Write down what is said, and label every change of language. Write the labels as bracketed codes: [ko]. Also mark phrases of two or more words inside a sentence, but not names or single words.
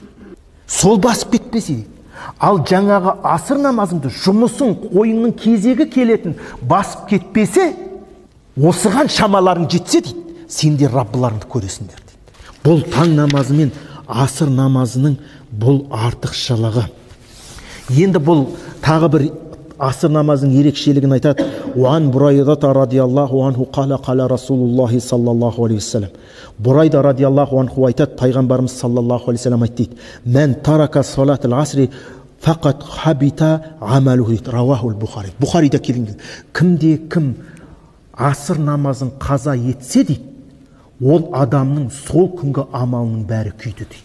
[kk] Сол басып кетпесе дейді. Ал жаңағы асыр намазыңды, жұмысың, ойыңның кезегі келетін басып кетпесе, осыған шамаларың жетсе дейді, сендер Раббыларыңды көресіңдер дейді. Бұл таң намазы мен асыр намазының бұл артықшылығы. Енді бұл тағы бір асыр намазының ерекшелігін айтады. [ar] وعن بريدة رضي الله عنه قال رسول الله صلى الله عليه وسلم. [kk] Бурайда [ar] رضي الله عنه [kk] айтады, пайғамбарымыз [ar] صلى الله عليه وسلم [kk] айтты дейді. [ar] من ترك صلاة العصر فقد حبط عمله дейді. رواه البخاري. [kk] Бухарида келген. Кімде кім асыр намазын қаза етсе дейді, ол адамның сол күнгі амалының бәрі күйді дейді.